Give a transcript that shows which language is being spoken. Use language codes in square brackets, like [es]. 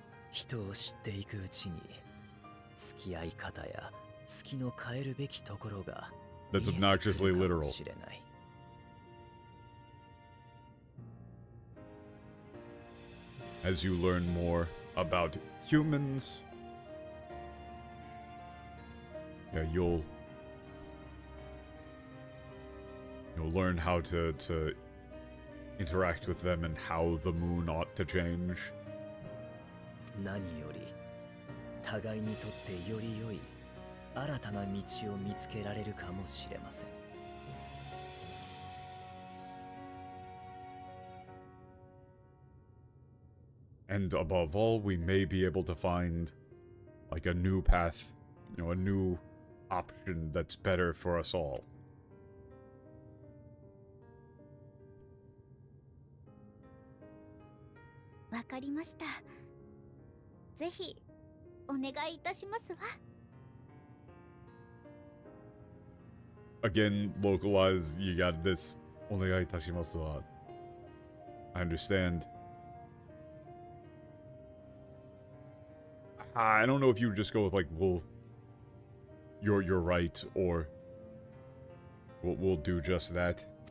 [ja] 人を知っていくうちに、付き合い方や月の変えるべきところが [en] That's obnoxiously literal. As you learn more about humans, yeah, you'll learn how to interact with them and how the moon ought to change. [ja] 何より互いにとってより良い新たな道を見つけられるかもしれません。 [en] And above all, we may be able to find, like, a new path, you know, a new option that's better for us all. [ja] わかりました。ぜひお願いいたしますわ。 [en] Again, localize, you got this. [ja] Onegai itashimasu wa. [en] I understand. I don't know if you would just go with, like, well, you're right, or we'll do just that.